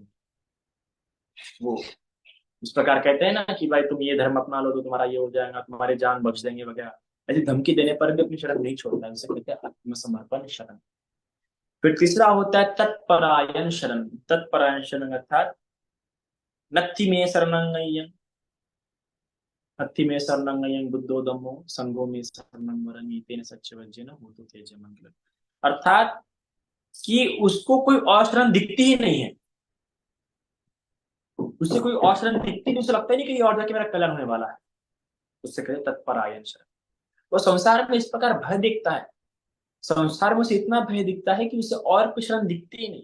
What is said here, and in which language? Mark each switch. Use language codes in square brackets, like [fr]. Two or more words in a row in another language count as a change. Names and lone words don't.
[hi] वो इस प्रकार कहते हैं ना कि भाई तुम ये धर्म अपना लो तो तुम्हारा ये हो जाएगा, तुम्हारे जान बच जाएंगे वगैरह, ऐसी धमकी देने पर भी अपनी शरण नहीं छोड़ता है, उसे कहते हैं आत्मसमर्पण शरण। फिर तीसरा होता है तत्परायण शरण। तत्परायण शरण अर्थात [pi] नत्थि में शरणं, नत्थि में शरणं बुद्धो धम्मो संगो में शरणं वरं तेन सच्चवज्जेन होतु तेज मंगलम्। [hi] अर्थात कि उसको कोई और शरण दिखती ही नहीं है, उससे कोई और शरण दिखती नहीं, उसे लगता ही नहीं कि ये और जाके मेरा कल्याण होने वाला है, उससे कहते तत्परायण शरण। वो संसार में इस प्रकार भय दिखता है, संसार में उसे इतना भय दिखता है कि उसे और कुछ शरण दिखती ही नहीं।